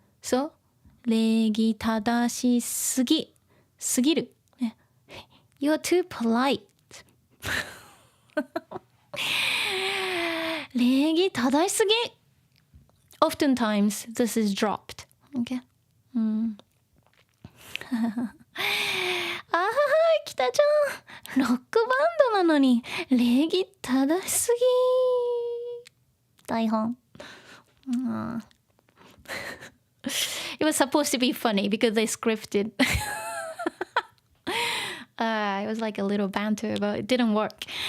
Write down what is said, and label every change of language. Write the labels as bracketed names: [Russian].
[Japanese] So, 礼儀正しすぎ。すぎる。 [English] You're too polite. [Japanese] 礼儀正しすぎ。 [English] Oftentimes, this is dropped. Okay? [Japanese] 北ちゃん、ロックバンドなのに礼儀正しすぎ。台本。 [English] It was supposed to be funny because they scripted. It was like a little banter, but it didn't work.